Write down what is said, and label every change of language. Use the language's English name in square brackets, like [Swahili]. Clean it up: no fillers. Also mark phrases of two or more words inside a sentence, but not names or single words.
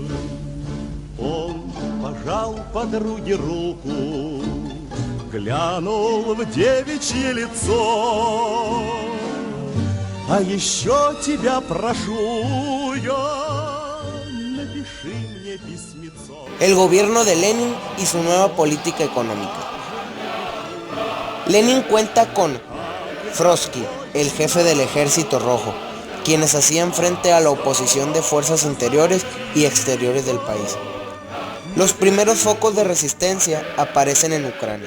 [Russian] Он пожал подруге руку, глянул в девичье лицо. А еще тебя прошу я, напиши мне письмецо. [Spanish] El gobierno de Lenin y su nueva política económica. Lenin cuenta con Trotsky, el jefe del Ejército Rojo, quienes hacían frente a la oposición de fuerzas interiores y exteriores del país. Los primeros focos de resistencia aparecen en Ucrania.